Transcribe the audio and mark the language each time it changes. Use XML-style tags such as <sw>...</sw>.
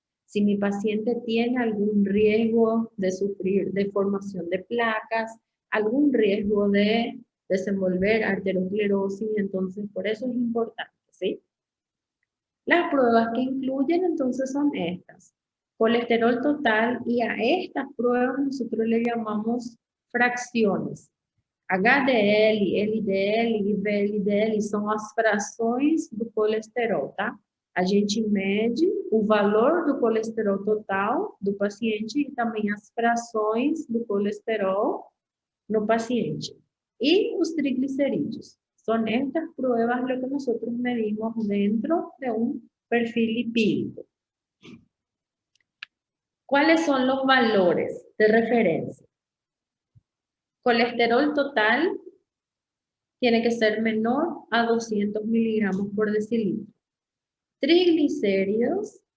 <es>Si mi paciente tiene algún riesgo de sufrir deformación de placas, algún riesgo de desenvolver arteriosclerosis, entonces por eso es importante, ¿sí? Las pruebas que incluyen entonces son estas. Colesterol total, y a estas pruebas nosotros le llamamos fracciones.</es> <pt>HDL, LDL e VLDL são as frações do colesterol, tá? A gente mede o valor do colesterol total do paciente e também as frações do colesterol no paciente. E os triglicerídeos.</pt> <es>Son estas pruebas lo que nosotros medimos dentro de un perfil lipídico. ¿Cuáles son los valores de referencia? Colesterol total tiene que ser menor a 200 miligramos por decilitro. Triglicéridos</es>